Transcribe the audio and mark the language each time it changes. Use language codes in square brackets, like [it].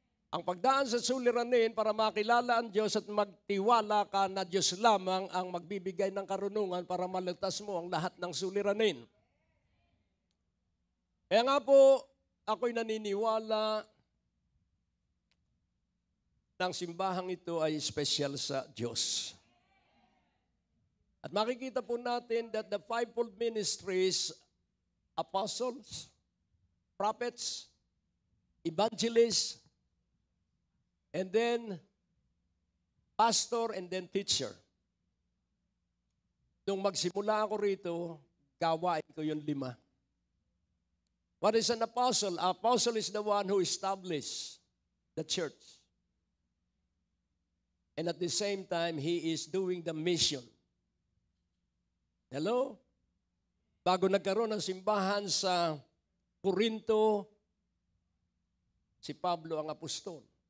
[tl] Ang pagdaan sa suliranin para makilala ang Diyos at magtiwala ka na Diyos lamang ang magbibigay ng karunungan para maligtas mo ang lahat ng suliranin. Kaya nga po, ako'y naniniwala ng simbahang ito ay special sa Diyos. At makikita po natin [en] that the fivefold ministries, apostles, prophets, evangelists, and then pastor and then teacher. [tl] Nung magsimula ako rito, gawain ko yung 5. [en] What is an apostle? An apostle is the one who established the church. And at the same time, he is doing the mission. Hello? [tl] Bago nagkaroon ng simbahan sa Corinto, si Pablo ang apostol.